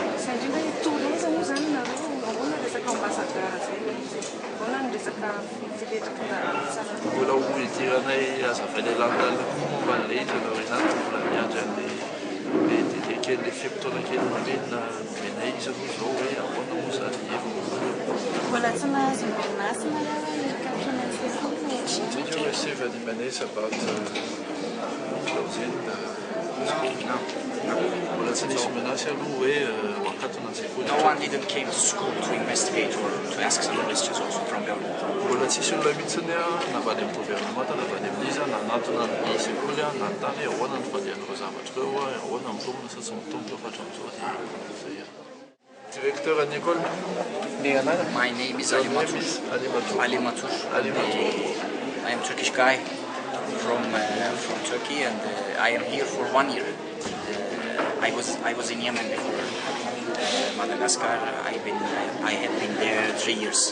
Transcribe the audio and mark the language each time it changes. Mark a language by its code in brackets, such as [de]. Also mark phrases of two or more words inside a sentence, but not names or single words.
[mg] Mbola ho idiranay azavay le lalindalina koa momba an'ilay izy anao izany mbola miandry an'ilay kely le fepotona kely nomenina nomenay izy aloha zao hoe ahoana moa zany Mbola tsy nahazo orinasa [en] Did you receive any monies about closing the school? No. [mg] Mbola tsy nisy menace aloha hoe wakatona an-tsekoly. [en] No one even came to school to investigate or to ask some questions also from government. [mg] Mbola tsisy olona mihitsiny navany amin'ny gouvernement navany amin'izy nanatona ny sekoly nanontany ahoana ny fandehan'ireo zavatra ireo ahoana mitombona sa tsy mitombona fa hatramin'izao zay. [fr] Directeur à l'école? [en] My name is Ali Matour. I am Turkish guy. from Turkey, and I am here for 1 year. I was in Yemen before. Madagascar. I have been there 3 years.